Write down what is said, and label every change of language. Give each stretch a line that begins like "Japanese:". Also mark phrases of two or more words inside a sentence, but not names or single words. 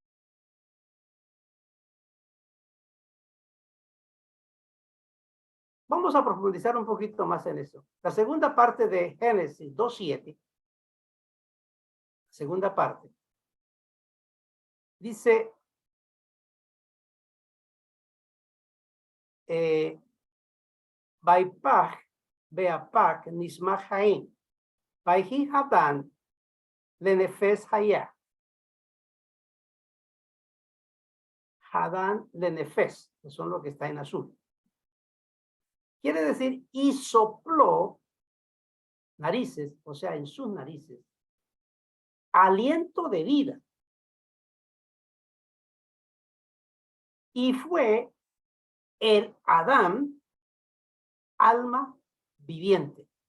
Spanish: Vamos a profundizar un poquito más en eso. La segunda parte de Génesis 2:7, segunda parte, dice,
Hebrew: וַיִּפַּח בְּאַפָּיו נִשְׁמַת חַיִּים וַיְהִי הָאָדָם לְנֶפֶשׁ חַיָּה. הָאָדָם לְנֶפֶשׁ,
Spanish: que son lo que está en azul. Quiere decir, y sopló narices, o sea, en sus narices, aliento de vida. Y fue el Adán, alma viviente.